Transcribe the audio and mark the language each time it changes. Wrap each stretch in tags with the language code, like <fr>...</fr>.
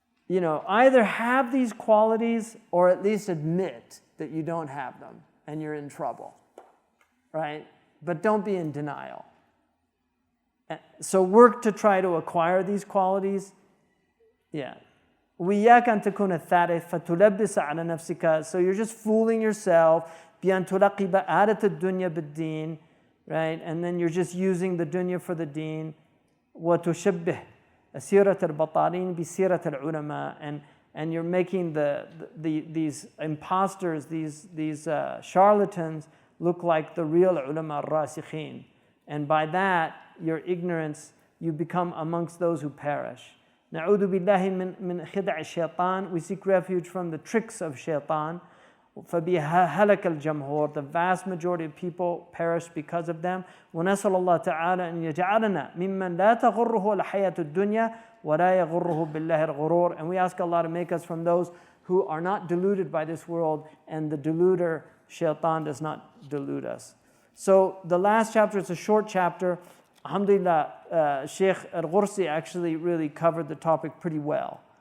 <en>Either have these qualities or at least admit that you don't have them and you're in trouble, right? But don't be in denial. So work to try to acquire these qualities. Yeah.</en> <ar>وإياك أن تكون الثالث فتلبس على نفسك.</ar> <en>So you're just fooling yourself.</en> <ar>بأن تلقب عادة الدنيا بالدين,</ar> <en>right? And then you're just using the dunya for the deen.</en> <ar>وتشبه سيرة البطالين بسيرة العلماء.</ar> <en>And you're making these imposters, these charlatans look like the real ulama ar-rasikhin. And by that, your ignorance, you become amongst those who perish.</en> <ar>نعوذ بالله من خدع الشيطان.</ar> <en>We seek refuge from the tricks of shaitan.</en> <ar>فبها هلك الجمهور.</ar> <en>The vast majority of people perish because of them.</en> <ar>ونسأل الله تعالى أن يجعلنا ممن لا تغره الحياة الدنيا ولا يغره بالله الغرور.</ar> <en>And we ask Allah to make us from those who are not deluded by this world, and the deluder, shaitan, does not delude us. So the last chapter is a short chapter. Alhamdulillah, Shaykh Al-Ghazali actually really covered the topic pretty well.</en>